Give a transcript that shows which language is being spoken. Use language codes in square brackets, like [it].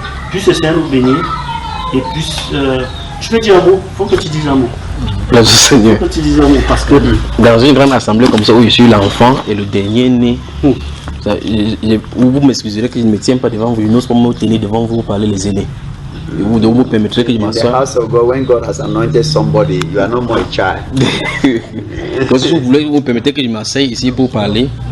[fr] Plus le Seigneur nous bénit, et plus... je peux dire un mot, il faut que tu dises un mot. Merci Seigneur. Il faut que tu dises un mot, parce que... Dans une grande assemblée comme ça, où je suis l'enfant et le dernier né, vous m'excuserez que je ne me tiens pas devant vous, je n'ose pas me tenir devant vous pour parler les aînés. vous permettrez que je [en] In the [fr] m'assoie. [en] house of God, when God has anointed somebody, you are no more a child. [fr] Donc, si vous voulez, vous permettez que je m'asseye ici pour parler.